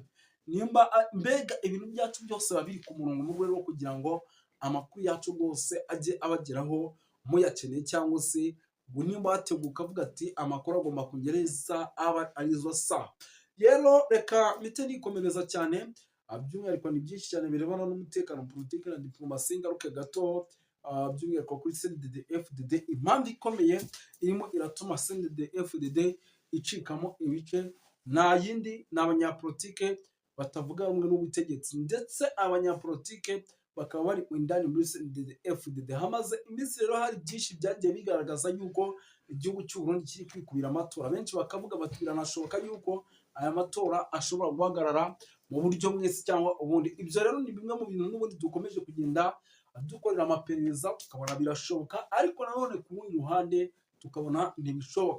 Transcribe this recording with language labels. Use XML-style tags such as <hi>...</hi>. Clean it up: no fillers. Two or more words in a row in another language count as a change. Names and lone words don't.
<rw>Nimba mbega ibintu byacu byose babiri ku murongo mu rwego rwo kugira ngo amakuru yacu rwose ajye abageraho muyakeneye, cyangwa se ngo nimba wateguka avuga ati amakuru agomba kugereza aba arizo saa. Rero reka mpite nikomereza cyane, by'umwihariko ni byinshi cyane birebana n'umutekano, politiki na diplomasi. Ngaruke gato by'umwihariko kuri CNDD-FDD, impamvu ikomeye irimo iratuma CNDD-FDD icikamo ibice nta yindi ni abanyapolitike batavuga rumwe n'ubutegetsi, ndetse abanyapolitike bakaba bari indani muri CNDD-FDD. Hamaze iminsi rero hari byinshi byagiye bigaragaza yuko igihugu cy'u Burundi kiri kwikubira amatora. Benshi bakavuga bati biranashoboka yuko aya matora ashobora guhagarara mu buryo mwese cyangwa ubundi. Ibyo rero ni bimwe mu bintu n'ubundi dukomeje kugenda dukorera amaperereza, tukabona birashoboka, ariko nanone ku rundi ruhande tukabona ntibishoboka.</rw>